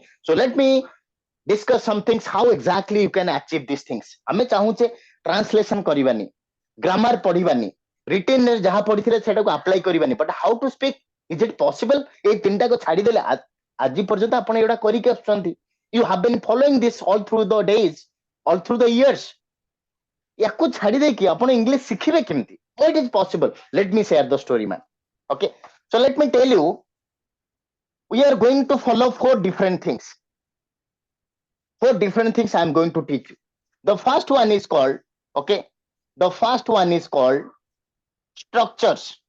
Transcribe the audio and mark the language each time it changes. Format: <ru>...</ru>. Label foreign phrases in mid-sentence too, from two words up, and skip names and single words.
<en>So let me discuss some things how exactly you can achieve these things.</en> <or>ଆମେ ଚାହୁଁଛେ translation କରିବାନି, grammar ପଢିବାନି, written ରେ ଯାହା ପଢିଥିଲେ ସେଟାକୁ apply କରିବାନି,</or> <en>but how to speak, is it possible?</en> <or>ଏଇ ତିନିଟାକୁ ଛାଡିଦେଲେ ଆଜି ପର୍ଯ୍ୟନ୍ତ ଆପଣ ଏଗୁଡା କରିକି ଆସୁଛନ୍ତି.</or> <en>You have been following this all through the days, all through the years.</en> <or>ୟାକୁ ଛାଡି ଦେଇକି ଆପଣ ଇଂଲିଶ ଶିଖିବେ କେମିତି?</or> <en>How it is possible? Let me share the story, man. Okay, so let me tell you, we are going to follow 4 different things. 4 different things I am going to teach you. The first one is called, okay, the first one is called structures.</en>